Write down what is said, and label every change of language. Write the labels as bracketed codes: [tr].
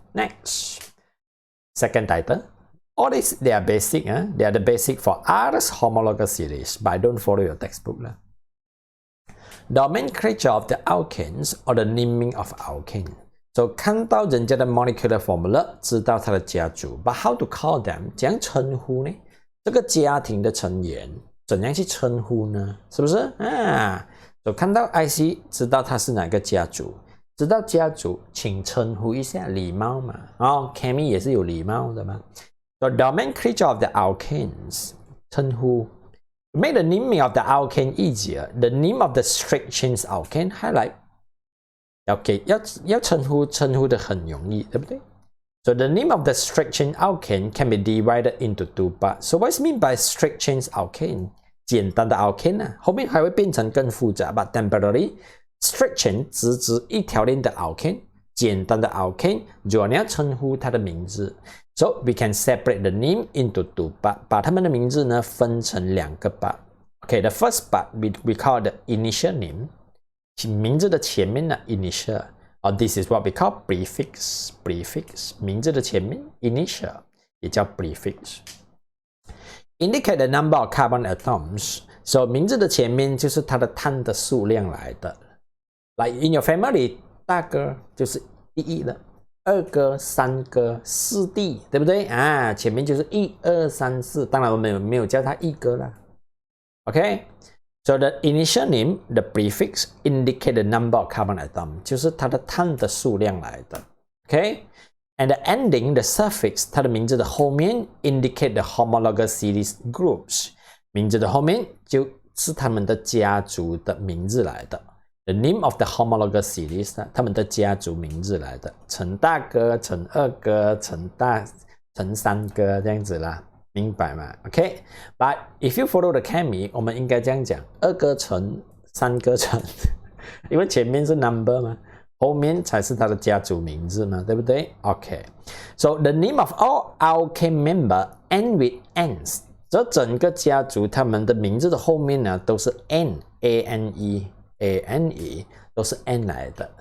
[en] Next, second title. All these they are basic, they are the basic for others homologous series, but don't follow your textbook. Nomenclature of the alkanes or the naming of alkane. So [zh] 看到人家的 [en] molecular formula, [zh] 知道它的家族 [en] ，but how to call them? [zh] 怎样称呼呢？这个家庭的成员怎样去称呼呢？是不是啊？所以看到 IC 知道它是哪个家族，知道家族请称呼一下，礼貌嘛。 Kami 也是有礼貌的嘛。 [en] So nomenclature of the alkanes [zh] 称呼 [en] to make the naming of the alkane easier. The name of the straight chain alkane highlight. [zh] OK， 要称呼的很容易，对不对？ [en] So the name of the straight chain alkane can be divided into two parts. So what's mean by straight chain alkane? [zh] 简单的 alkane 啊，后面还会变成更复杂 [en] ，but temporary straight chain [zh] 直一条链的 alkane， 简单的 alkane， 如果你要称呼它的名字 [en] ，so we can separate the name into two parts， [zh] 把它们的名字呢分成两个 part。 [en] Okay, the first part we call the initial name， [zh] 名字的前面呢 initial， [en] or this is what we call prefix， [zh] 名字的前面 initial 也叫 prefix。 [en] Indicate the number of carbon atoms. [zh] So 名字的前面就是它的碳的数量来的。 Like in your family， 大哥就是1了，2哥、3哥、4弟，对不对啊？前面就是1、2、3、4。当然我们没有叫他1哥啦。 [en] Okay, so the initial name, the prefix indicate the number of carbon atom， [zh] 就是它的碳的数量来的。 [en] Okay。 And the ending, the suffix， [zh] 它的名字的后面 [en] indicate the homologous series groups， [zh] 名字的后面就是他们的家族的名字来的。 [en] The name of the homologous series， [zh] 他们的家族名字来的。陈大哥、陈二哥、陈三哥这样子啦，明白吗 ？ [en] OK， but if you follow the Kami， [zh] 我们应该这样讲：二哥陈，三哥陈，因为前面是 number 嘛。后面才是他的家族名字嘛，对不对 ？ [en] OK， so the name of all Alkane member end with N's， [zh] 这整个家族他们的名字的后面呢都是 N，A-N-E， 都是 N 来的。